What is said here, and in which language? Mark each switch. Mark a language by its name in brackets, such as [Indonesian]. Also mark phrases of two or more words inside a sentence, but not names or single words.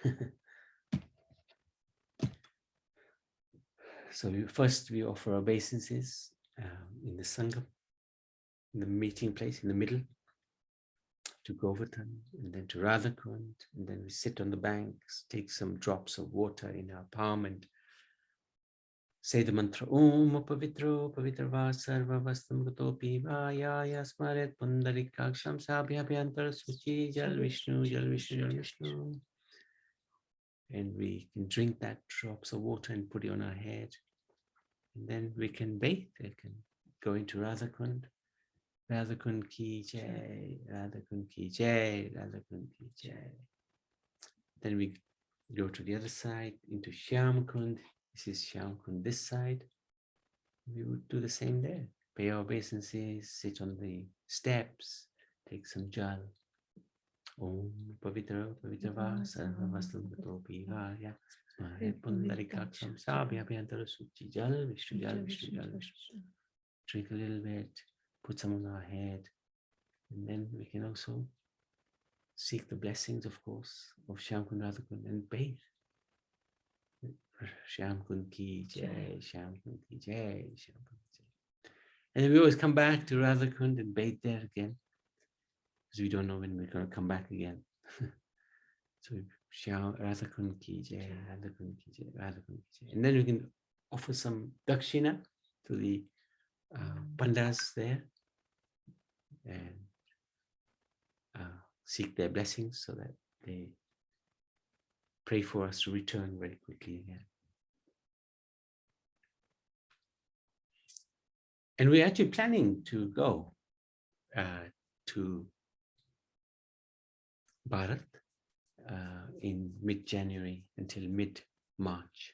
[English] So first we offer obeisances in the Sangam, in the meeting place in the middle, to Govardhan, and then to Radhakund, and then we sit on the banks, take some drops of water in our palm and say the mantra [Sanskrit] ओम् पवित्रो पवित्रव सर्व वस्तम् गतोपि वय स्मरेत् पुण्डरीकाक्षम् सभ्यभ्यन्तर सुचि जल विष्णु जल विष्णु जल विष्णु. [English] And we can drink that drops of water and put it on our head. And then we can bathe, we can go into Radhakund. [Hindi] राधाकुंड की जय, राधाकुंड की जय, राधाकुंड की जय. [English] Then we go to the other side into Shyamkund. This is Shyamkund this side. We would do the same there. Pay our obeisances, sit on the steps, take some jal. [Sanskrit] ओम् पवित्र पवित्रव सर्व वस्तम् गतोपि वय स्मरेत् पुण्डरीकाक्षम् सभ्यभ्यन्तर सुचि जल विष्णु जल विष्णु जल विष्णु. [English] Drink a little bit, put some on our head, and then we can also seek the blessings, of course, of Shyamkund Radhakund and bathe. [Hindi] श्यामकुंड की जय, श्यामकुंड की जय, श्यामकुंड की जय. [English] And then we always come back to Radhakund and bathe there again, because we don't know when we're going to come back again. [Hindi] So राधाकुंड की जय, राधाकुंड की जय, राधाकुंड की जय. [English] And then we can offer some dakshina to the pandas there and seek their blessings so that they pray for us to return very quickly again. And we're actually planning to go to Bharat in mid-January until mid-March.